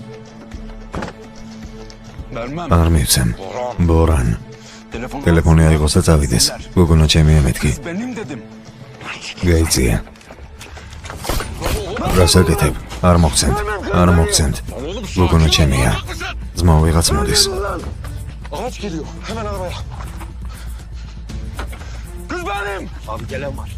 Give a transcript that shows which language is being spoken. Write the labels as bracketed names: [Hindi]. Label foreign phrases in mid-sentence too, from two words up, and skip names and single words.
[Georgian] არ მივცემ. ბორან. ტელეფონი აიღოს და წავიდეს. გოგონა ჩემია მეთქი. გაიწია. გასაკეთებ. არ მოგცემთ. გოგონა ჩემია. ძმა ვიღაც მოდის. [Turkish] Araç geliyor. Hemen arabaya. Kız benim. Abi gelen var.